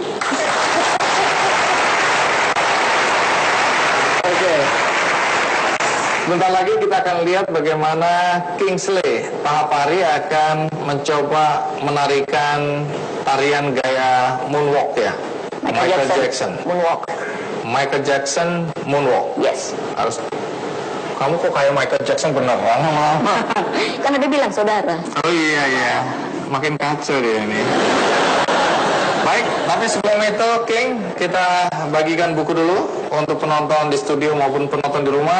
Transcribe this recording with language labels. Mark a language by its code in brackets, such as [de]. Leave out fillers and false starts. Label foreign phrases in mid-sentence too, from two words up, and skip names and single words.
[id] Oke. Sebentar lagi kita akan lihat bagaimana Kingsley Tahapari akan mencoba menarikan tarian gaya moonwalk ya. Michael Jackson. Moonwalk. Michael Jackson moonwalk. Yes. Harus. Kamu kok kayak Michael Jackson beneran malah? Kan ada bilang saudara. Oh iya. Makin kacau dia ini. Baik, tapi sebelum itu King, kita bagikan buku dulu untuk penonton di studio maupun penonton di rumah.